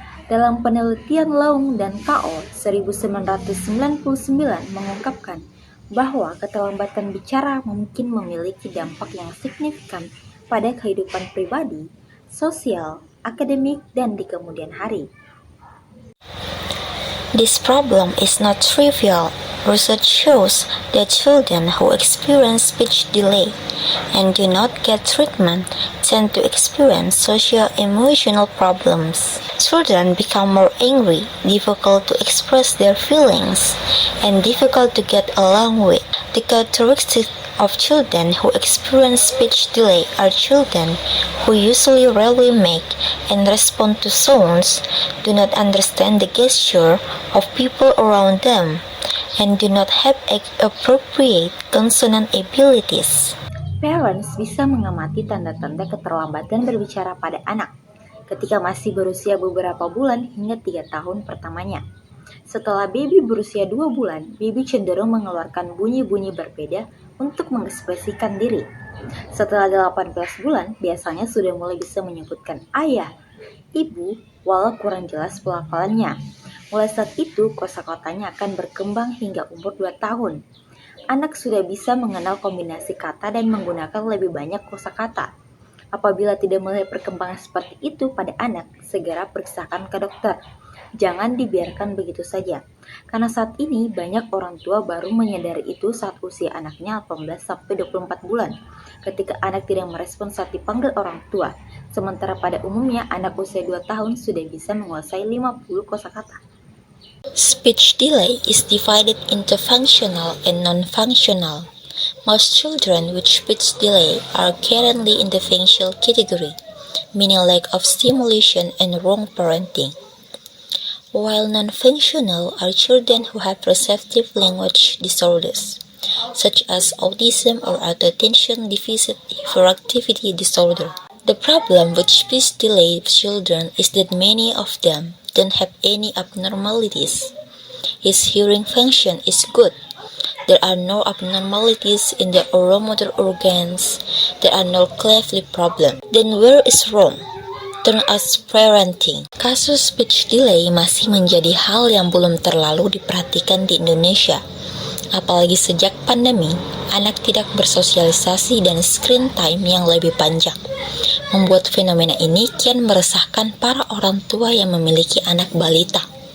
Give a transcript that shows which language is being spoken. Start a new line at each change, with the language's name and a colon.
Indonesian: Dalam penelitian Laung dan Kao 1999 mengungkapkan bahwa keterlambatan bicara mungkin memiliki dampak yang signifikan pada kehidupan pribadi, sosial, akademik, dan di kemudian hari.
English: This problem is not trivial. Research shows that children who experience speech delay and do not get treatment tend to experience social-emotional problems. Children become more angry, difficult to express their feelings, and difficult to get along with. The characteristics of children who experience speech delay are children who usually rarely make and respond to sounds, do not understand the gesture of people around them, and do not have appropriate consonant abilities.
Indonesian: Parents bisa mengamati tanda-tanda keterlambatan berbicara pada anak ketika masih berusia beberapa bulan hingga 3 tahun pertamanya. Setelah baby berusia 2 bulan, baby cenderung mengeluarkan bunyi-bunyi berbeda untuk mengekspresikan diri. Setelah 18 bulan, biasanya sudah mulai bisa menyebutkan ayah, ibu, walau kurang jelas pelafalannya. Mulai saat itu, kosakatanya akan berkembang hingga umur 2 tahun. Anak sudah bisa mengenal kombinasi kata dan menggunakan lebih banyak kosakata. Apabila tidak melihat perkembangan seperti itu pada anak, segera periksakan ke dokter. Jangan dibiarkan begitu saja, karena saat ini banyak orang tua baru menyadari itu saat usia anaknya 18-24 bulan, ketika anak tidak merespon saat dipanggil orang tua, sementara pada umumnya anak usia 2 tahun sudah bisa menguasai 50 kosakata.
English: Speech delay is divided into functional and non-functional. Most children with speech delay are currently in the functional category, meaning lack of stimulation and wrong parenting. While non-functional are children who have receptive language disorders, such as autism or attention deficit hyperactivity disorder. The problem with speech delay children is that many of them don't have any abnormalities. His hearing function is good. There are no abnormalities in the oromotor organs. There are no cleft problem. Then where is wrong? Turn us parenting.
Indonesian: Kasus speech delay masih menjadi hal yang belum terlalu diperhatikan di Indonesia. Apalagi sejak pandemi, anak tidak bersosialisasi dan screen time yang lebih panjang, membuat fenomena ini kian meresahkan para orang tua yang memiliki anak balita.